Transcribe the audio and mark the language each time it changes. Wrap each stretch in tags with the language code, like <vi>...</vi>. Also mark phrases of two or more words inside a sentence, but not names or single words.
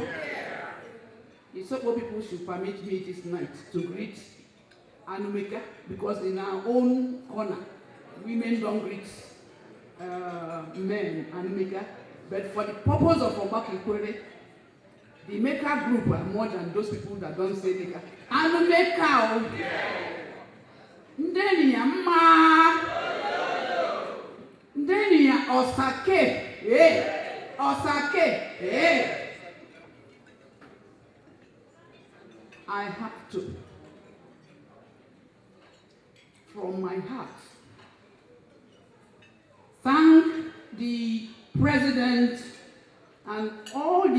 <en>It's what people should permit me this night to greet Anumeka, because in our own corner, women don't greet men Anumeka. But for the purpose of Obaka Ikwere, the Meka group are more than those people that don't say Meka.</en> <ikw>Anumeka. Ndeni ya ma. Ndeni ya Osake. Osake.</ikw> <en>I have to, from my heart, thank the President and all the</en>